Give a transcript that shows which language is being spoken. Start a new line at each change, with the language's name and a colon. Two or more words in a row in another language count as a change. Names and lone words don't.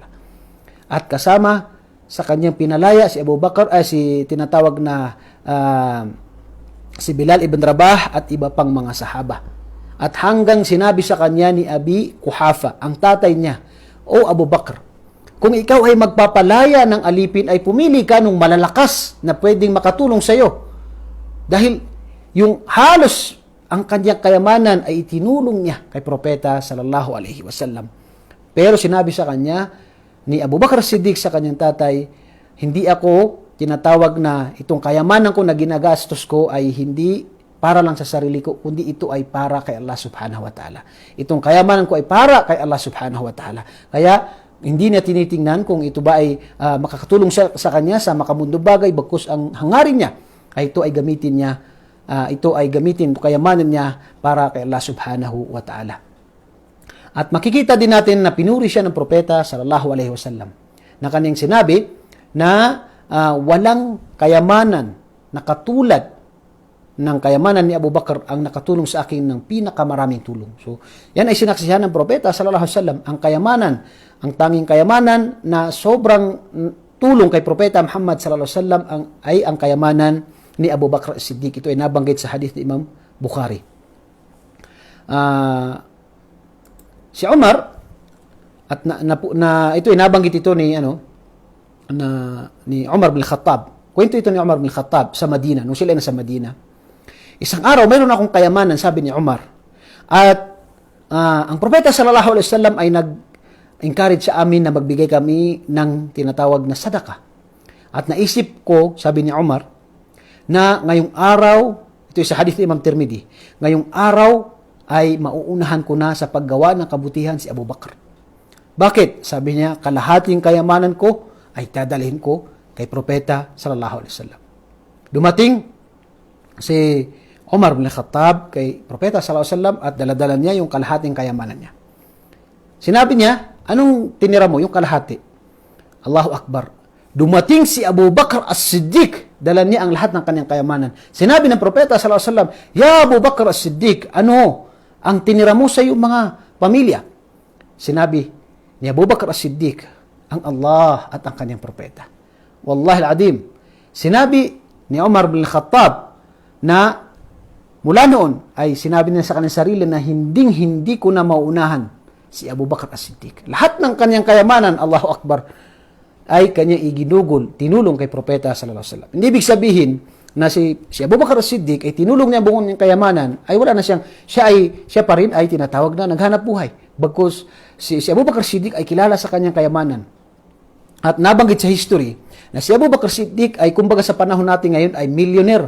Filipino: At kasama sa kanyang pinalaya si Abu Bakar si tinatawag na si Bilal ibn Rabah at iba pang mga sahaba. At hanggang sinabi sa kanya ni Abi Quhafa, ang tatay niya, O Abu Bakar, kung ikaw ay magpapalaya ng alipin ay pumili ka nung malalakas na pwedeng makatulong sa iyo. Dahil yung halos ang kanyang kayamanan ay itinulong niya kay Propeta
Arabic: صلى الله عليه وسلم.
Filipino: Pero sinabi sa kanya ni Abu Bakar Siddiq sa kanyang tatay, hindi ako tinatawag na itong kayamanan ko na ginagastos ko ay hindi para lang sa sarili ko, kundi ito ay para kay Allah
Arabic: سبحانه وتعالى.
Filipino: Itong kayamanan ko ay para kay Allah
Arabic: سبحانه وتعالى.
Filipino: Kaya hindi niya tinitingnan kung ito ba ay makakatulong sa kanya sa makamundong bagay, bagkus ang hangarin niya ay ito ay gamitin niya, kayamanan niya para kay Allah
Arabic: سبحانه وتعالى.
Filipino: At makikita din natin na pinuri siya ng Propeta
Arabic: صلى الله عليه وسلم
Filipino: na kanyang sinabi na walang kayamanan na katulad ng kayamanan ni Abu Bakar ang nakatulong sa akin ng pinakamaraming tulong. So, yan ay sinaksihan ng Propeta
Arabic: صلى الله عليه وسلم,
Filipino: ang kayamanan, ang tanging kayamanan na sobrang pagtulong kay Propeta Muhammad
Arabic: صلى الله عليه وسلم
Filipino: ay ang kayamanan ni Abu Bakr as-Siddiq. Ito ay nabanggit sa hadith ni Imam Bukhari. Si Umar at ito ay nabanggit ito ni Umar bin Khattab. Kwento ito ni Umar bin Khattab sa Madina, nung sila ay nasa Madina. Isang araw, mayroon akong kayamanan, sabi ni Umar. At ang Propeta
Arabic: صلى الله عليه وسلم
Filipino: ay nag-encourage sa amin na magbigay kami ng tinatawag na sadaka. At naisip ko, sabi ni Umar, na ngayong araw, ito sa hadith ni Imam Tirmidhi, ngayong araw ay mauunahan ko na sa paggawa ng kabutihan si Abu Bakr. Bakit? Sabi niya, kalahating kayamanan ko ay dadalhin ko kay Propeta
Arabic: صلى الله عليه وسلم.
Filipino: Dumating si Umar bin Khattab kay Propeta
Arabic: صلى الله عليه وسلم
Filipino: at daladala niya yung kalahating kayamanan niya. Sinabi niya, anong tinira mo? Yung kalahati.
Arabic: الله أكبر.
Filipino: Dumating si Abu Bakr as-Siddiq, dala niya ang lahat ng kanyang kayamanan. Sinabi ng Propeta
Arabic: صلى الله عليه وسلم,
Filipino: "Ya Abu Bakr as-Siddiq, ano ang tinira mo sa iyong mga pamilya?" Sinabi ni Abu Bakr as-Siddiq, ang Allah at ang kanyang propeta.
Arabic: والله العظيم.
Filipino: Sinabi ni Umar bin Khattab na mula noon ay sinabi niya sa kanyang sarili na hindi ko na mauunahan si Abu Bakr as-Siddiq. Lahat ng kanyang kayamanan,
Arabic: الله أكبر,
Filipino: ay kanyang iginugol, tinulong kay Propeta
Arabic: صلى الله عليه وسلم.
Filipino: Hindi ibig sabihin na si Abu Bakr as-Siddiq ay tinulong niya buong niyang kayamanan, ay wala na siya pa rin ay tinatawag na naghanap buhay. Bagkus si Abu Bakr as-Siddiq ay kilala sa kanyang kayamanan. At nabanggit sa history na si Abu Bakr as-Siddiq ay kumbaga sa panahon natin ngayon ay millionaire.